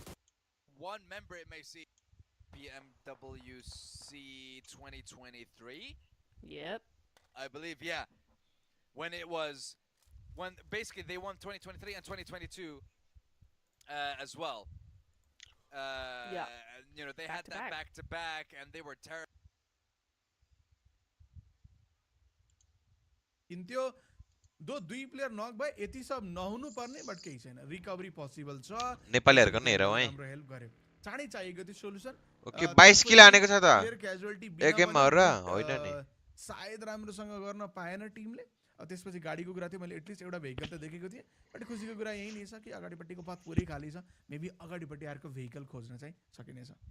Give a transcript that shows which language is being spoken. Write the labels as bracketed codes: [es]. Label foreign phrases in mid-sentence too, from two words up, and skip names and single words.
[en] One member it may see. PMWC 2023. Yep. I believe, yeah. When basically they won 2023 and 2022 as well. Yeah. You know, they Back had to that back. back to back and they were terrible. [ne] इन्थ्यो दो दुई प्लेयर नक भए यति सब नहुनु पर्ने बट केही छैन [en] recovery possible [ne] छ नेपालीहरुको नि हेरौ है राम्रो हेल्प गर्यो चाँडै चाहिएको थियो सोलुसन ओके 22 किल हानेको छ त [en] player casualty [ne] एक गेममा हो र होइन नि सायद राम्रोसँग गर्न पाएन टिमले त्यसपछि गाडीको कुरा थियो मैले एटलिस्ट एउटा भेहिकल त देखेको थिएँ बट खुसीको कुरा यही नै छ कि अगाडिपट्टिको पथ पुरै खाली छ मेबी अगाडिपट्टि अर्को भेहिकल खोज्न चाहिँ सकिनेछ